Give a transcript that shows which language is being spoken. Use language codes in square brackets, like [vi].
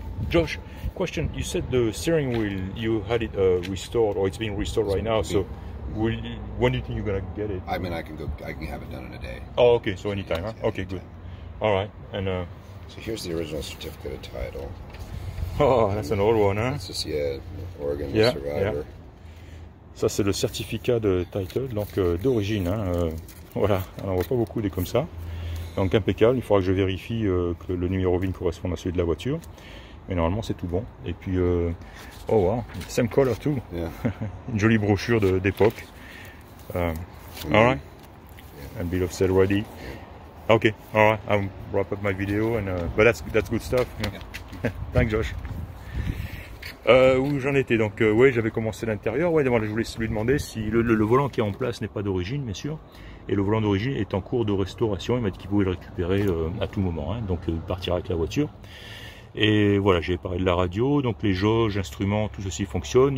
[en] Josh, question, you said the steering wheel, you had it restored, or it's being restored right now, so when do you think you're going to get it? I mean, I can have it done in a day. Oh, okay, so anytime, huh? Okay, good. All right, and so here's the original certificate of title. Oh, that's an old one, huh? This is, yeah, Oregon Yeah, Survivor. yeah. [fr] Ça, c'est le certificat de title, donc d'origine, hein, voilà, on n'en voit pas beaucoup des comme ça. Donc impeccable, il faudra que je vérifie que le numéro VIN corresponde à celui de la voiture. Mais normalement, c'est tout bon. Et puis, [en] oh wow, same color too. Yeah. [fr] Une jolie brochure d'époque. [en] All right, and bill of sale ready. Okay, all right, I'll wrap up my video, and but that's good stuff. Yeah. Thanks, Josh. [fr] Où j'en étais, donc ouais, j'avais commencé l'intérieur. Ouais, je voulais lui demander si le volant qui est en place n'est pas d'origine, bien sûr, et le volant d'origine est en cours de restauration. Il m'a dit qu'il pouvait le récupérer à tout moment, hein, donc il partira avec la voiture. Et voilà, j'ai parlé de la radio, donc les jauges, instruments, tout ceci fonctionne.